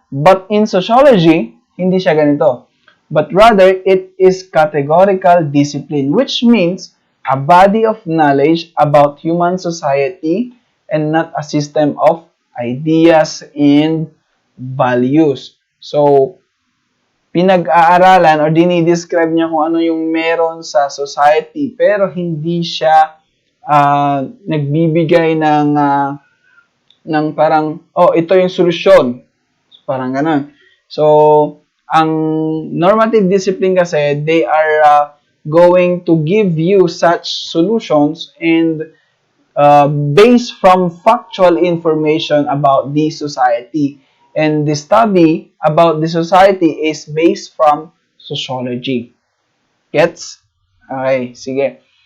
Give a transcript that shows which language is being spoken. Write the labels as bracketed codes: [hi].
[en] But in sociology, [tl] hindi siya ganito. [en] But rather, it is categorical discipline, which means a body of knowledge about human society and not a system of ideas and values. [tl] So, pinag-aaralan or dinidescribe niya kung ano yung meron sa society, pero hindi siya nagbibigay ng parang, oh, ito yung solusyon. Parang ganun. [en] So, ang normative discipline kasi, they are going to give you such solutions and based from factual information about the society. And the study about the society is based from sociology. Gets? Okay, sige.